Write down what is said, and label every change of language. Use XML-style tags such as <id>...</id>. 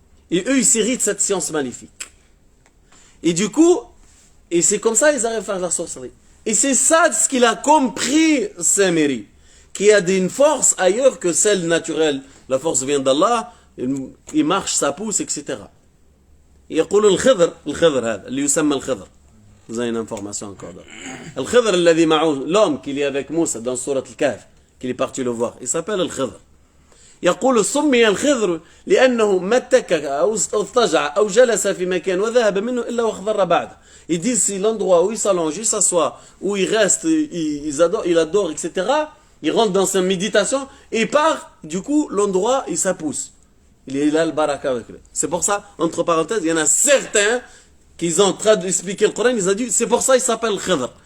<fr>Et eux, ils s'héritent de cette science maléfique. Et du coup, et c'est comme ça qu'ils arrivent à faire la sorcellerie. Et c'est ça ce qu'il a compris, Samiri, qui a une force ailleurs que celle naturelle. La force vient d'Allah, il marche, ça pousse, etc.</fr> <ar>يقول الخضر هذا اللي يسمى الخضر.</ar> <fr>Vous avez une information encore.</fr> <ar>الخضر الذي معه,</ar> <fr>l'homme qui est avec Moussa dans Surat al-Kahf, qu'il est parti le voir, il s'appelle الخضر.</fr> <ar>يقول سمي الخضر لأنه ما اتكى أو اضطجع أو جلس في مكان وذهب منه إلا واخضر بعد.</ar> <fr>Ils disent c'est l'endroit où il s'allonge, il s'assoit, où il reste, il adore, etc. Il rentre dans sa méditation et part, du coup l'endroit il s'apousse. Il a le baraka avec lui. C'est pour ça, entre parenthèses, il y en a certains qui ont traduit d'expliquer le Coran, ils ont dit c'est pour ça il s'appelle Khidr.</fr>